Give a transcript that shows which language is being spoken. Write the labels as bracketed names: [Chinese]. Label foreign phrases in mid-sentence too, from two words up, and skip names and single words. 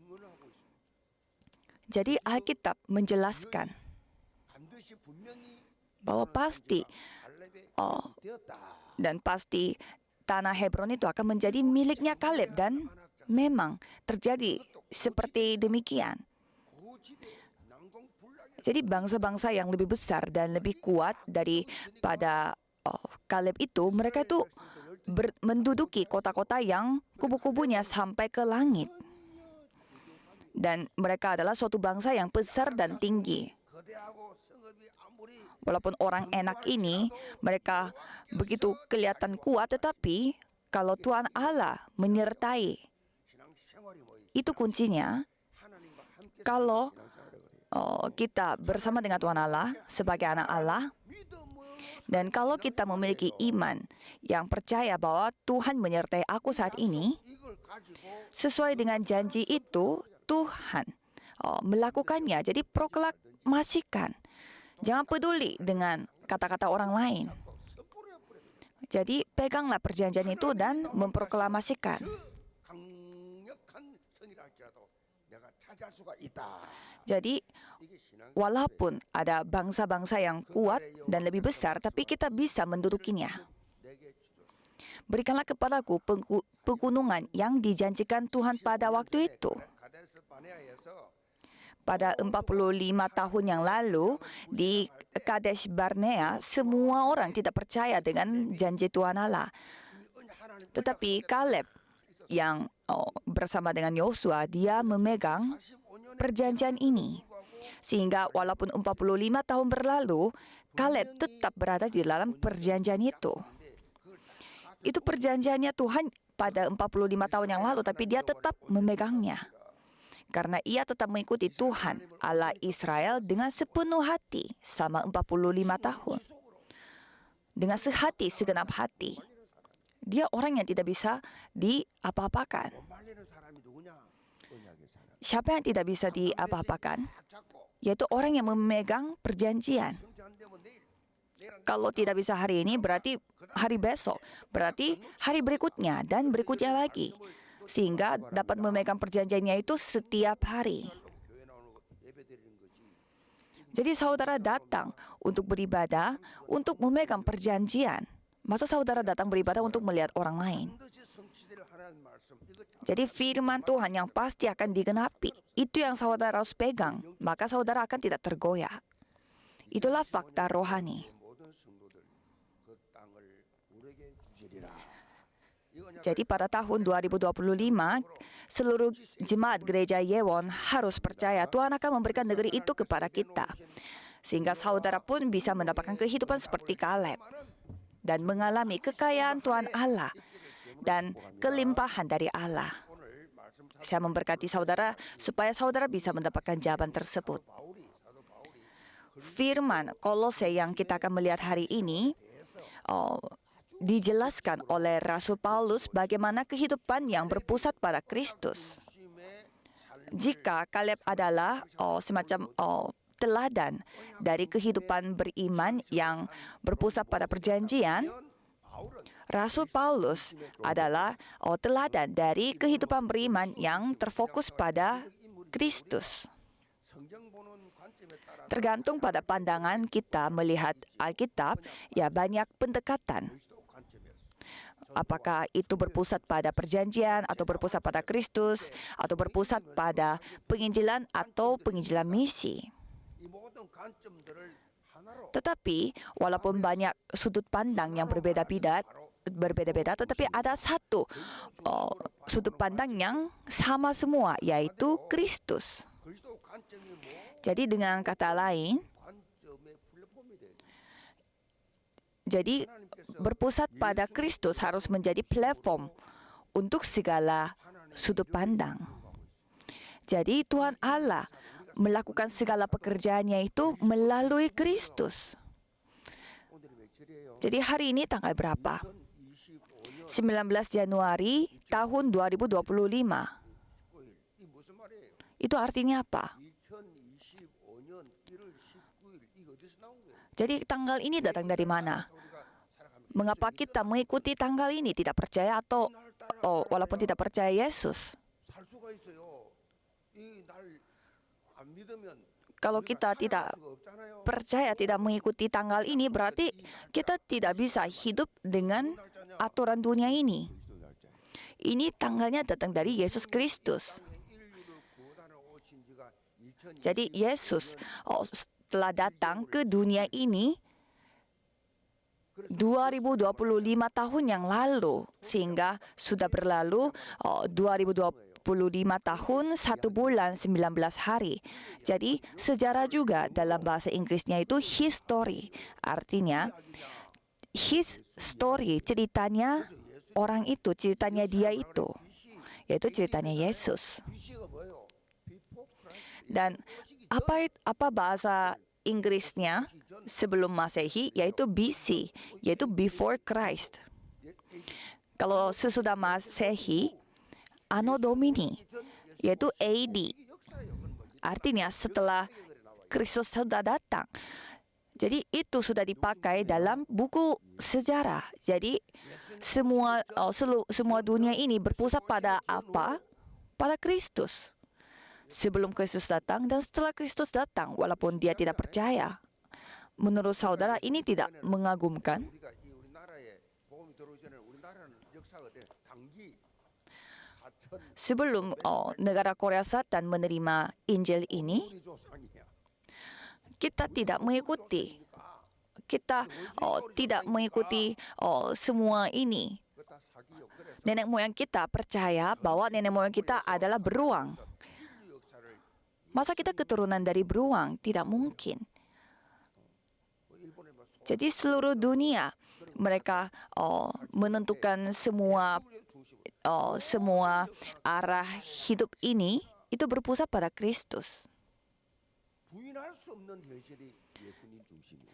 [Indonesian] Jadi Alkitab menjelaskan bahwa pasti tanah Hebron itu akan menjadi miliknya Kaleb, dan memang terjadi seperti demikian. Jadi bangsa-bangsa yang lebih besar dan lebih kuat daripada Kaleb itu, mereka itu menduduki kota-kota yang kubu-kubunya sampai ke langit. Dan mereka adalah suatu bangsa yang besar dan tinggi. [Korean] 거대하고 성읍이 아무리 [Indonesian] Walaupun orang enak ini, mereka begitu kelihatan kuat, tetapi kalau Tuhan Allah menyertai, [Korean] 신앙생활이 뭐 [Indonesian] itu kuncinya. [Korean] 하나님과 함께 [Indonesian] Kalau [Korean] 신앙생활을 그래요. [Indonesian] kita bersama dengan Tuhan Allah sebagai anak Allah, [Korean] 믿음으로 [Indonesian] dan kalau kita memiliki iman yang percaya bahwa Tuhan menyertai aku saat ini, [Korean] 이걸 가지고 [Indonesian] sesuai dengan janji itu, Tuhan melakukannya. Jadi proklamasikan. Jangan peduli dengan kata-kata orang lain. [Korean] 섣부려 버려. [Indonesian] Jadi peganglah perjanjian itu dan memproklamasikan. [Korean] 강력한 선이라 할지라도 내가 차지할 수가 있다. [Indonesian] Jadi [Korean] 이게 신앙 [Indonesian] walaupun ada bangsa-bangsa yang kuat dan lebih besar, tapi kita bisa mendudukinya. [Korean] 내게 주소서. [Indonesian] Berikanlah kepadaku pegunungan yang dijanjikan Tuhan pada waktu itu. [Korean] 가데스 바네아에서 [Indonesian] Pada 45 tahun yang lalu, di Kadesh Barnea, semua orang tidak percaya dengan janji Tuhan Allah. [Korean] 이 은혜 하나님 [Indonesian] Tetapi Kaleb yang bersama dengan Yosua, dia memegang [Korean] 45년의 [Indonesian] perjanjian ini. Sehingga walaupun 45 tahun berlalu, Kaleb tetap berada di dalam perjanjian itu. Itu perjanjiannya Tuhan pada 45 tahun yang lalu, tapi dia tetap memegangnya. Karena ia tetap mengikuti Tuhan, Allah Israel dengan sepenuh hati selama 45 tahun. Dengan sehati, segenap hati. Dia orang yang tidak bisa diapa-apakan. [Korean] 말리는 사람이 누구냐? 언약의 사람. [Indonesian] Siapa yang tidak bisa diapa-apakan? [Korean] 딱 잡고 [Indonesian] Yaitu orang yang memegang perjanjian. [Korean] 성취 안 되면 내일 [Indonesian] Kalau tidak bisa hari ini, berarti hari besok. Berarti hari berikutnya dan berikutnya lagi. Sehingga dapat memegang perjanjiannya itu setiap hari. [Korean] 교회 나오는 거 예배 드리는 거지. [Indonesian] Jadi saudara datang untuk beribadah, untuk memegang perjanjian. Masa saudara datang beribadah untuk melihat orang lain? [Korean] 반드시 성취될 하나님 말씀. 이거 [Indonesian] Jadi firman Tuhan yang pasti akan digenapi. Itu yang saudara harus pegang. Maka saudara akan tidak tergoyah. Itulah fakta rohani. [Korean] 모든 성도들 그 땅을 우리에게 주시리라. 이 언약 [Indonesian] Jadi pada tahun 2025, seluruh jemaat gereja Yewon harus percaya Tuhan akan memberikan negeri itu kepada kita. Sehingga saudara pun bisa mendapatkan kehidupan seperti Kaleb. Dan mengalami kekayaan Tuhan Allah dan kelimpahan dari Allah. [Korean] 오늘 말씀 [Indonesian] Saya memberkati saudara supaya saudara bisa mendapatkan jawaban tersebut. [Korean] 사도 바울이 [Indonesian] Firman Kolose yang kita akan melihat hari ini dijelaskan oleh Rasul Paulus bagaimana kehidupan yang berpusat pada Kristus. Jika Kaleb adalah semacam teladan dari kehidupan beriman yang berpusat pada perjanjian, Rasul Paulus adalah teladan dari kehidupan beriman yang terfokus pada Kristus. [Korean] 성경 보는 관점에 따라 [Indonesian] Tergantung pada pandangan kita melihat Alkitab, ya banyak pendekatan. [Korean] 그리스도 관점에서 [Indonesian] Apakah itu berpusat pada perjanjian, atau berpusat pada Kristus, atau berpusat pada penginjilan atau penginjilan misi. [Korean] 이 모든 관점들을 하나로 [Indonesian] Tetapi walaupun banyak sudut pandang yang berbeda-beda, tetapi ada satu sudut pandang yang sama semua, yaitu Kristus. [Korean] 그리스도 관점이 뭐 [Indonesian] Jadi dengan kata lain, [Korean] 관점의 플랫폼이 돼야 돼. [Indonesian] jadi berpusat pada Kristus harus menjadi platform untuk segala sudut pandang. Jadi Tuhan Allah melakukan segala pekerjaannya itu melalui Kristus. [Korean] 오늘이 며칠이에요? [Indonesian] Jadi hari ini tanggal berapa? [Korean] 2025년 [Indonesian] 19 Januari tahun 2025. [Korean] 19일. 이 무슨 말이에요? [Indonesian] Itu artinya apa? [Korean] 2025년 1월 19일. 이거 어디서 나온 거예요? [Indonesian] Jadi tanggal ini datang dari mana? [Korean] 우리가 살아가면서 [Indonesian] Mengapa kita mengikuti tanggal ini? Tidak percaya atau walaupun tidak percaya Yesus? [Korean] 살 수가 있어요. 이 날 안 믿으면 [Indonesian] Kalau [Korean] 우리가 [Indonesian] kita tidak [Korean] 살아갈 수가 없잖아요. [Indonesian] percaya, tidak mengikuti tanggal ini, berarti kita tidak bisa hidup dengan aturan dunia ini. [Korean] 그리스도 날짜예요. [Indonesian] Ini tanggalnya datang dari Yesus Kristus. [Korean] 인류를 구원하러 오신 지가 2025년 [Indonesian] Jadi Yesus telah datang ke dunia ini 2025 tahun yang lalu, sehingga sudah berlalu 2025 tahun 1 bulan 19 hari. Jadi sejarah juga dalam bahasa Inggrisnya itu history. Artinya [English] his story, [Indonesian] ceritanya orang itu, ceritanya dia itu, yaitu ceritanya Yesus. [Korean] BC가 뭐예요? [English] Before Christ. [Indonesian] Dan apa bahasa Inggrisnya sebelum Masehi, yaitu BC, yaitu [English] before Christ. [Indonesian] Kalau sesudah Masehi, [Latin] Anno Domini, [Indonesian] yaitu AD. Artinya setelah Kristus sudah datang. Jadi itu sudah dipakai dalam buku sejarah. Jadi semua dunia ini berpusat pada apa? Pada Kristus. Sebelum Kristus datang dan setelah Kristus datang, walaupun dia tidak percaya. Menurut saudara, ini tidak mengagumkan? [Korean] 우리가 이 우리나라에 복음이 들어오기 전에 우리나라는 역사가 어때? 단기 4천 [Indonesian] Sebelum negara Korea Selatan menerima Injil ini, [Korean] 우리 조상이야. [Indonesian] kita tidak mengikuti. Kita tidak mengikuti semua ini. [Korean] 그거 다 사기요. 그래서 [Indonesian] Nenek moyang kita percaya bahwa nenek moyang kita adalah beruang. [Korean] 인류 역사를 [Indonesian] Masa kita keturunan dari beruang? Tidak mungkin. [Korean] 일본에 뭐 [Indonesian] Jadi seluruh dunia mereka menentukan semua arah hidup ini itu berpusat pada Kristus. [Korean] 부인할 수 없는 현실이 예수님 중심이에요.